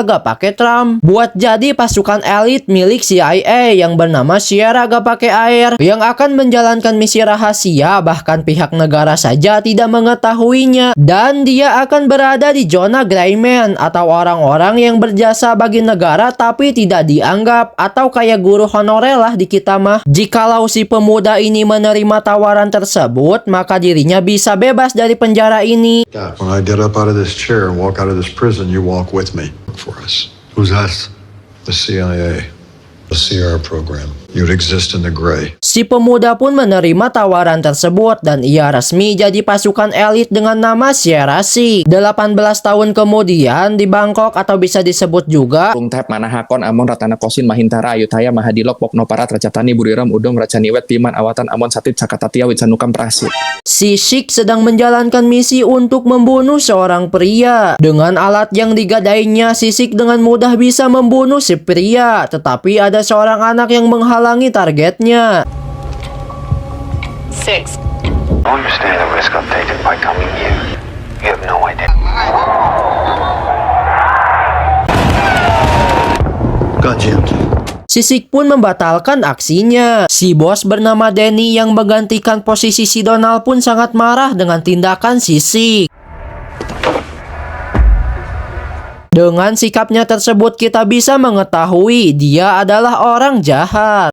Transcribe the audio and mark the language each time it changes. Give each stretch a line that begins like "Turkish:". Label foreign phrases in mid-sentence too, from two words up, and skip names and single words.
Indonesian: gak pake Trump buat jadi pasukan elit milik CIA yang bernama Sierra gak pake Air yang akan menjalankan misi rahasia, bahkan pihak negara saja tidak mengetahuinya, dan dia akan berada di zona Gray Man atau orang-orang yang berjasa bagi negara tapi tidak dianggap, atau kayak guru honorer lah di kita mah. Jikalau si pemuda ini menerima tawaran tersebut, maka dirinya bisa bebas dari penjara ini.
English: When I get up out of this chair and walk out of this prison, you walk with me. For us. Who's us? The CIA. The Sierra program. You'd exist in the gray.
Indonesian: Si pemuda pun menerima tawaran tersebut dan ia resmi jadi pasukan elit dengan nama Sierra Sig. 18 tahun kemudian di Bangkok, atau bisa disebut juga Rungtep Manahakon Amon Ratana Kosin Mahintara Ayutthaya Mahadilok Pokno Parat Racatani Buriram Udom Racaniwet Piman Awatan Amon Satit Cakatatia Witsanukam Prasit. si Sig sedang menjalankan misi untuk membunuh seorang pria. Dengan alat yang digadainya, si Sig dengan mudah bisa membunuh si pria, tetapi ada seorang anak yang menghalangi targetnya. 6.
English: I understand the risk I'm taking by coming here. You have no idea. Got jammed.
Indonesian: Si Sig pun membatalkan aksinya. Si bos bernama Danny yang menggantikan posisi si Donald pun sangat marah dengan tindakan si Sig. Dengan sikapnya tersebut kita bisa mengetahui dia adalah orang jahat.